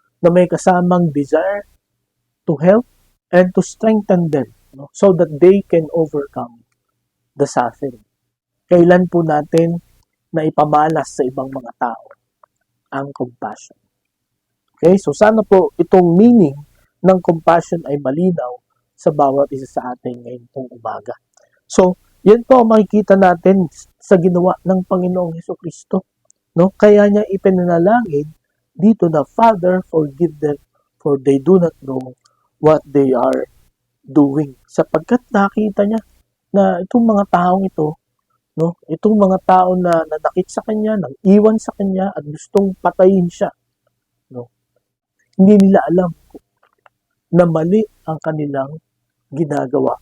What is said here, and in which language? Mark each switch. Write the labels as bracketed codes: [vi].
[tl] Na may kasamang [en] desire to help and to strengthen them, no? So that they can overcome the suffering. [tl] Kailan po natin na ipamalas sa ibang mga tao ang compassion? Okay, so sana po itong meaning ng compassion ay malinaw sa bawat isa sa atin ngayon pong umaga. So, yan po ang makikita natin sa ginawa ng Panginoong Hesukristo. No? Kaya niya ipinanalangin dito na, [en] Father, forgive them, for they do not know what they are doing. [tl] Sapagkat nakita niya na itong mga taong ito, no, itong mga tao na nanakit sa kanya, nang iwan sa kanya at gustong patayin siya, no, hindi nila alam na mali ang kanilang ginagawa.